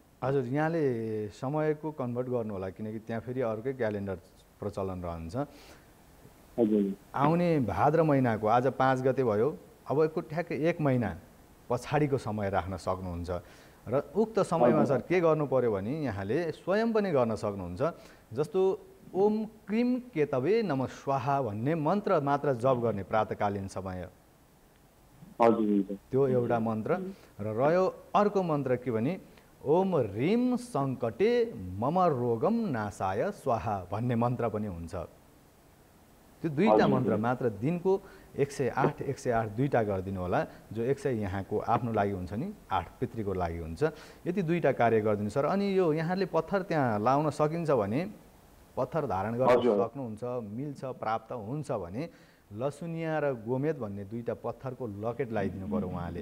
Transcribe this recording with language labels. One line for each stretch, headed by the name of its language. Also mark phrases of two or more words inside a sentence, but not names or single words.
Nepali: हजुर, यहाँले समयको कन्भर्ट गर्नु होला किनकि त्यहाँ फेरि अर्कै क्यालेन्डर प्रचलन रहन्छ। आउने भाद्र महिनाको आज 5 गते भयो, अब यसको ठ्याक्कै 1 महिना पछाडिको समय राख्न सक्नुहुन्छ र उक्त समयमा सर के गर्नु पर्यो भने यहाँले स्वयं पनि गर्न सक्नुहुन्छ। जस्तो
Sanskrit: ओम क्रीम केतवे नमः स्वाहा
Nepali: भन्ने मन्त्र मात्र जप गर्ने प्रातःकालीन समय, त्यो एउटा मन्त्र। र रह्यो अर्को मन्त्र के भने
Sanskrit: ओम ह्रीम सङ्कटे मम रोगम नाशाय स्वाहा
Nepali: भन्ने मन्त्र पनि हुन्छ। त्यो दुईटा मन्त्र मात्र दिनको 108 108 दुईटा गरिदिनु होला। जो 100 यहाँको आफ्नो लागि हुन्छ नि, 8 पितृको लागि हुन्छ। यति दुईटा कार्य गरिदिनु सर। अनि यो यहाँले पत्थर त्यहाँ लाउन सकिन्छ भने पत्थर धारण गर्न सक्नुहुन्छ, मिल्छ, प्राप्त हुन्छ भने लसुनिया र गोमेद भन्ने दुईटा पत्थरको लकेट लगाइदिनु पर्यो उहाँले।